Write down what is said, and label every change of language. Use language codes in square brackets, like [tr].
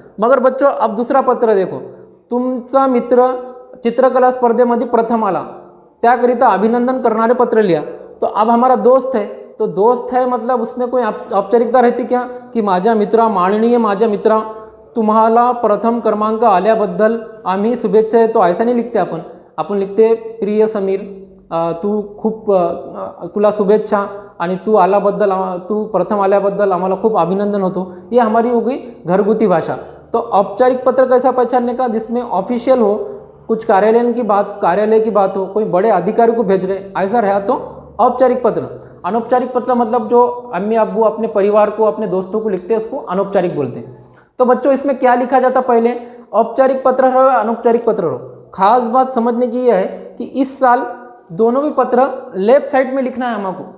[hi] मगर बच्चों अब दूसरा पत्र देखो, [mr] तुमचा मित्र चित्रकला स्पर्धेमध्ये प्रथम आला, त्याकरिता अभिनंदन करणारे पत्र लिया। [hi] तो अब हमारा दोस्त है, तो दोस्त है मतलब उसमें कोई औपचारिकता रहती क्या कि [mr] माझ्या मित्रा, माननीय माझ्या मित्रा, तुम्हाला प्रथम क्रमांक आल्याबद्दल आम्ही शुभेच्छा [hi] है, तो ऐसा नहीं लिखते अपन लिखते प्रिय समीर, [mr] तू खूप तुला शुभेच्छा आणि तू आल्याबद्दल तू प्रथम आल्याबद्दल आम्हाला खूप अभिनंदन होतो, [hi] ये हमारी हो गई घरगुती भाषा। तो औपचारिक पत्र कैसा पहचानने का, जिसमें ऑफिशियल हो, कुछ कार्यालय की बात हो, कोई बड़े अधिकारी को भेज रहे, ऐसा रहा तो औपचारिक पत्र। अनौपचारिक पत्र मतलब जो अम्मी अब्बू अपने परिवार को, अपने दोस्तों को लिखते हैं, उसको अनौपचारिक बोलते हैं। तो बच्चों इसमें क्या लिखा जाता, पहले औपचारिक पत्र रहो या अनौपचारिक पत्र रहो, खास बात समझने की यह है कि इस साल दोनों भी पत्र लेफ्ट साइड में लिखना है हमको।